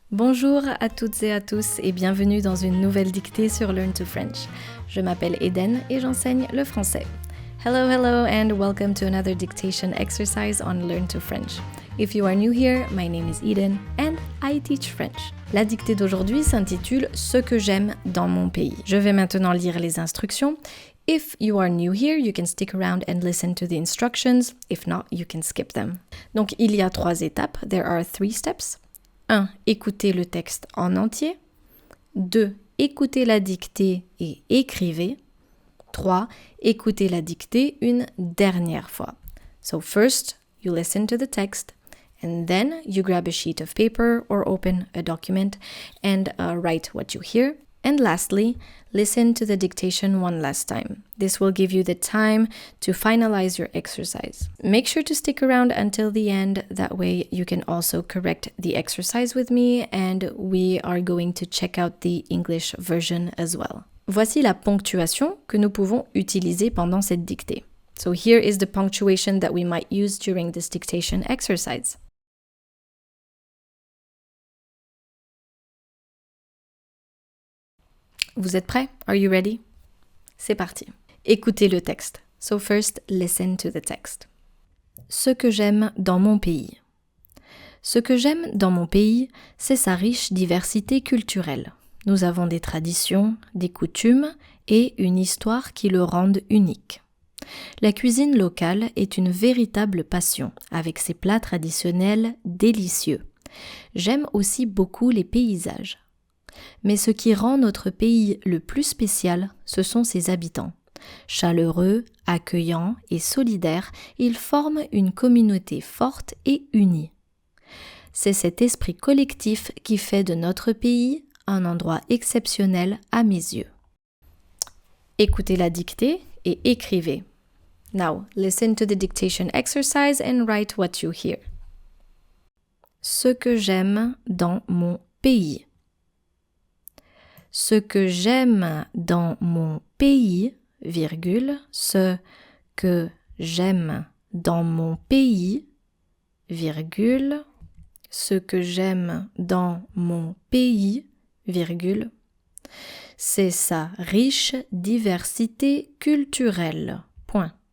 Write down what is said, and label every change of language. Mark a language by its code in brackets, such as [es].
[fr] Bonjour à toutes et à tous et bienvenue dans une nouvelle dictée sur Learn to French. Je m'appelle Eden et j'enseigne le français. [en] Hello and welcome to another dictation exercise on Learn to French. If you are new here, my name is Eden and I teach French. [fr] La dictée d'aujourd'hui s'intitule « Ce que j'aime dans mon pays ». Je vais maintenant lire les instructions. [en] If you are new here, you can stick around and listen to the instructions. If not, you can skip them. [fr] Donc, il y a 3 étapes. [en] There are 3 steps. 1. [fr] Écoutez le texte en entier. 2. Écoutez la dictée et écrivez. 3. Écoutez la dictée une dernière fois. [en] So first, you listen to the text, and then you grab a sheet of paper or open a document and write what you hear. And lastly, listen to the dictation one last time. This will give you the time to finalize your exercise. Make sure to stick around until the end. That way you can also correct the exercise with me and we are going to check out the English version as well. [fr] Voici la ponctuation que nous pouvons utiliser pendant cette dictée. [en] So here is the punctuation that we might use during this dictation exercise. [fr] Vous êtes prêts? [en] Are you ready? [fr] C'est parti. Écoutez le texte. [en] So first, listen to the text. [fr] Ce que j'aime dans mon pays. Ce que j'aime dans mon pays, c'est sa riche diversité culturelle. Nous avons des traditions, des coutumes et une histoire qui le rendent unique. La cuisine locale est une véritable passion, avec ses plats traditionnels délicieux. J'aime aussi beaucoup les paysages. Mais ce qui rend notre pays le plus spécial, ce sont ses habitants. Chaleureux, accueillants et solidaires, ils forment une communauté forte et unie. C'est cet esprit collectif qui fait de notre pays un endroit exceptionnel à mes yeux. Écoutez la dictée et écrivez. [en] Now, listen to the dictation exercise and write what you hear. [fr] Ce que j'aime dans mon pays. Ce que j'aime dans mon pays, virgule, ce que j'aime dans mon pays, virgule, ce que j'aime dans mon pays, virgule, c'est sa riche diversité culturelle, point.